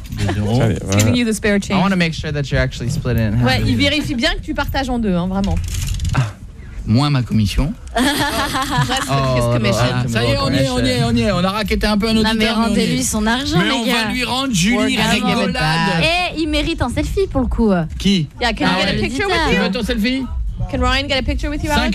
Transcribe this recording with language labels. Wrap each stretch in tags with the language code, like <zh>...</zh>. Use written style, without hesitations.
<fr>Ça, voilà.</fr> <en>Giving you the spare change. I want to make sure that you're actually split in.</en> <fr>Ouais, il vérifie bien que tu partages en deux, hein, vraiment. Moins ma commission. Ça y est, on y est. On a racketté un peu un auditeur. Mais rendez-lui son argent, mais les gars. Mais on va lui rendre Julie Rigolade. Et il mérite un selfie pour le coup. Qui?</fr> <en>Yeah, can I get a picture with you?</en> <fr>Tu veux ton selfie? Bah</fr> <en>Can Ryan get a picture with you, Alex?</en>